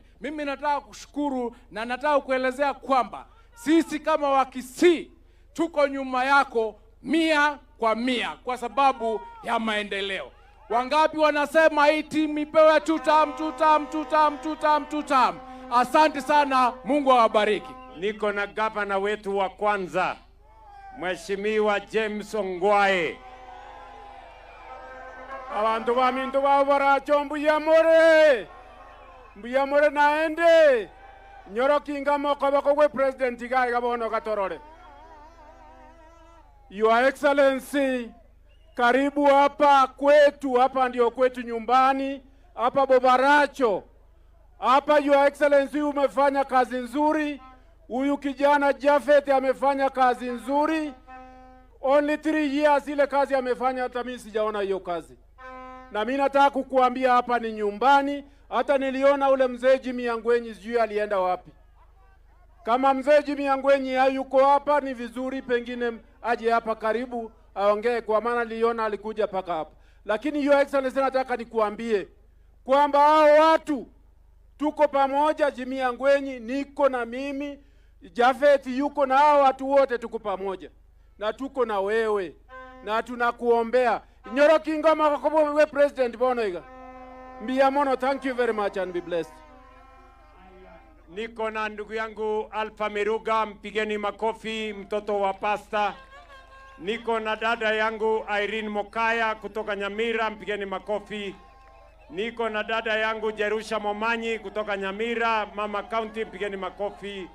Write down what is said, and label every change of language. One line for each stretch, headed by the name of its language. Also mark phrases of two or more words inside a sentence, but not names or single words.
Swahili: Mimi nataka kushukuru na nataka kuelezea kwamba sisi kama Wakisii tuko nyuma yako 100% kwa sababu ya maendeleo. Wangapi wanasema hii timu ipewe tutam? Asante sana, Mungu awabariki. Niko na gavana wetu wa kwanza Mheshimiwa James Ongwae.
Gusii: Abantu bamintu babaracho mbuyamore naende nyorokinga mokobako gwe president igai gabono gatorore.
English: Your Excellency,
Swahili: karibu hapa kwetu, hapa ndio kwetu nyumbani, hapa Bobaracho. Hapa
English: Your Excellency
Swahili: umefanya kazi nzuri. Huyu kijana Japhet amefanya kazi nzuri.
English: Only 3 years
Swahili: ile kazi amefanya, hata mimi sijaona hiyo kazi. Na mimi nataka kukuambia hapa ni nyumbani. Hata niliona ule mzee Jimmy Angwenyi sijui alienda wapi. Kama mzee Jimmy Angwenyi hayuko hapa ni vizuri pengine aje hapa karibu aongee, kwa maana niliona alikuja paka hapa. Lakini
English: Your Excellency
Swahili: nataka nikuambie kwamba hao watu tuko pamoja. Jimmy Angwenyi, niko na mimi, Japhet yuko na hao watu wote tuko pamoja. Na tuko na wewe. Na tunakuombea.
Gusii: Nyorokinga makobo we president bonoiga. Mbiyamono,
English: thank you very much and be blessed.
Swahili: Niko na ndugu yangu Alpha Miruga, mpigeni makofi, mtoto wa pasta. Niko na dada yangu Irene Mokaya kutoka Nyamira, mpigeni makofi. Niko na dada yangu Jerusha Momanyi kutoka Nyamira, mama county, mpigeni makofi.